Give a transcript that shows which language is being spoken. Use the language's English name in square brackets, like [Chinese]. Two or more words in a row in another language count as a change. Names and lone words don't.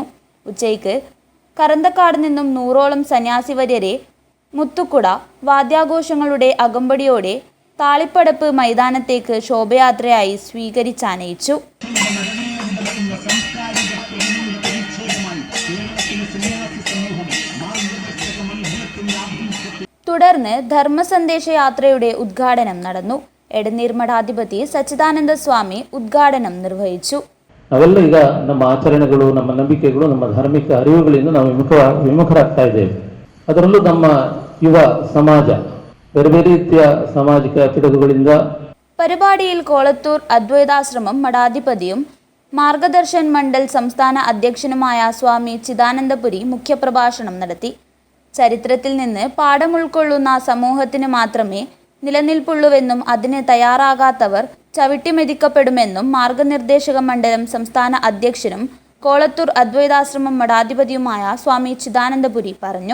[Malayalam] ഉച്ചയ്ക്ക് കറന്തക്കാട് നിന്നും 100ഓളം സന്യാസി വര്യരെ മുത്തുക്കുട വാദ്യാഘോഷങ്ങളുടെ അകമ്പടിയോടെ താളിപ്പടപ്പ് മൈതാനത്തേക്ക് ശോഭയാത്രയായി സ്വീകരിച്ചാനയിച്ചു. തുടർന്ന് ധർമ്മസന്ദേശയാത്രയുടെ ഉദ്ഘാടനം നടന്നു. [Kannada] ಎಡನೀರ್ ಮಠಾಧಿಪತಿ ಸಚ್ಚಿದಾನಂದ ಸ್ವಾಮಿ ಉದ್ಘಾಟನೆ ನಿರ್ವಹಿಸಿದರು. ಅವೆಲ್ಲ ಈಗ ನಮ್ಮ ಆಚರಣೆಗಳು, ನಮ್ಮ ನಂಬಿಕೆಗಳು, ನಮ್ಮ ಧಾರ್ಮಿಕ ಅರಿವುಗಳಿಂದ ನಾವು ವಿಮುಖರಾಗ್ತಾ ಇದ್ದೇವೆ. ಅದರಲ್ಲೂ ನಮ್ಮ ಯುವ ಸಮಾಜ ಬೇರೆ ಬೇರೆ ರೀತಿಯ ಸಾಮಾಜಿಕ ಪಿಡುಗುಗಳಿಂದ. [Malayalam] പരിപാടിയിൽ കോളത്തൂർ അദ്വൈതാശ്രമം മഠാധിപതിയും മാർഗദർശൻ മണ്ഡൽ സംസ്ഥാന അധ്യക്ഷനുമായ സ്വാമി ചിദാനന്ദപുരി മുഖ്യപ്രഭാഷണം നടത്തി. ചരിത്രത്തിൽ നിന്ന് പാഠം ഉൾക്കൊള്ളുന്ന സമൂഹത്തിന് മാത്രമേ നിലനിൽപ്പുള്ളുവെന്നും അതിന് തയ്യാറാകാത്തവർ ചവിട്ടിമെതിക്കപ്പെടുമെന്നും മാർഗനിർദ്ദേശക മണ്ഡലം സംസ്ഥാന അധ്യക്ഷനും കോളത്തൂർ അദ്വൈതാശ്രമം മഠാധിപതിയുമായ സ്വാമി ചിദാനന്ദപുരി പറഞ്ഞു.